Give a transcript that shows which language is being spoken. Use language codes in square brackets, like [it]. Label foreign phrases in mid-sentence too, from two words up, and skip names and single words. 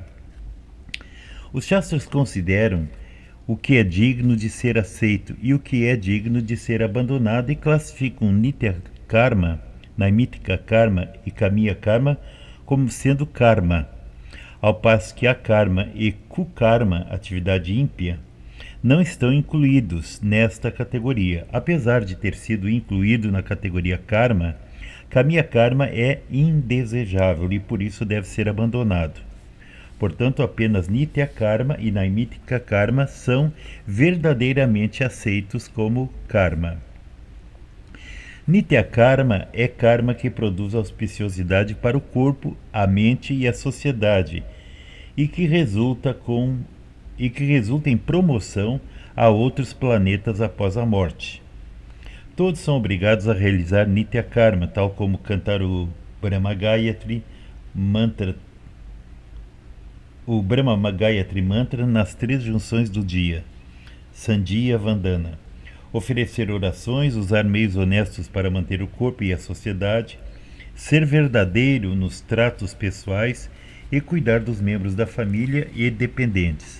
[pt] Os Shastras consideram o que é digno de ser aceito e o que é digno de ser abandonado e classificam [sa] नित्य कर्म, नैमित्तिक कर्म [pt] e [sa] काम्य कर्म [pt] como sendo karma, ao passo que a karma e kukarma, atividade ímpia, não estão incluídos nesta categoria. Apesar de ter sido incluído na categoria karma, [sa] काम्य कर्म [pt] é indesejável e por isso deve ser abandonado. Portanto, apenas [sa] नित्य कर्म [pt] e [sa] नैमित्तिक कर्म [pt] são verdadeiramente aceitos como karma. [sa] नित्य कर्म [pt] é karma que produz auspiciosidade para o corpo, a mente e a sociedade e que resulta em promoção a outros planetas após a morte. Todos são obrigados a realizar [sa] नित्य कर्म, [pt] tal como cantar o Brahma Gayatri Mantra nas três junções do dia, [sa] सन्ध्या वन्दन, [pt] oferecer orações, usar meios honestos para manter o corpo e a sociedade, ser verdadeiro nos tratos pessoais e cuidar dos membros da família e dependentes.